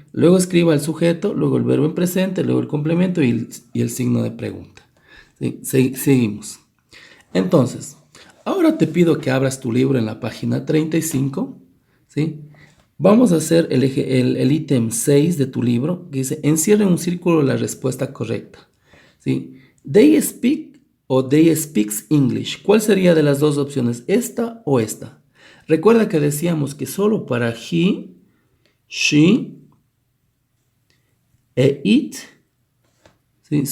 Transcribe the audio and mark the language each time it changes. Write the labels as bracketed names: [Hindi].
[Spanish] Luego escriba el sujeto, luego el verbo en presente, luego el complemento y el signo de pregunta. ¿Sí? Seguimos. Entonces, ahora te pido que abras tu libro en la página 35, ¿sí? Vamos a hacer el ítem 6 de tu libro, que dice, encierra en un círculo la respuesta correcta, ¿sí? [English] They speak o they speaks English. [Spanish] ¿Cuál sería de las dos opciones, esta o esta? Recuerda que decíamos que solo para he, she e it, ¿sí?